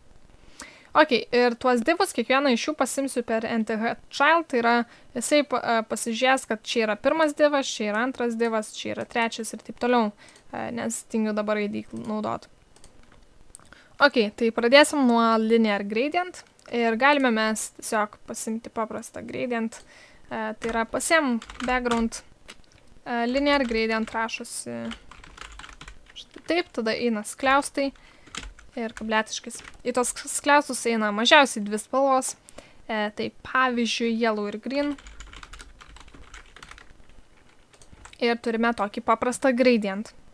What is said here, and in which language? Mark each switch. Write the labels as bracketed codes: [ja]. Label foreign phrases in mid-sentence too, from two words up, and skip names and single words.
[lt] Ok, ir tuos divus kiekvieną iš jų pasimsiu per NTHChild, tai yra jisai pasižiūrės, kad čia yra pirmas divas, čia yra antras divas, čia yra trečias ir taip toliau, nes tingiu dabar ID naudoti. Ok, tai pradėsim nuo [en] linear gradient [lt] ir galime mes tiesiog pasimti paprastą gradient. Tai yra pasiėm background, [en] linear gradient [lt] rašosi štai taip, tada eina skliaustai ir kabletiškis. Į tos skliaustus eina mažiausiai 2 spalvos, tai pavyzdžiui yellow ir green. Ir turime tokį paprastą gradientą.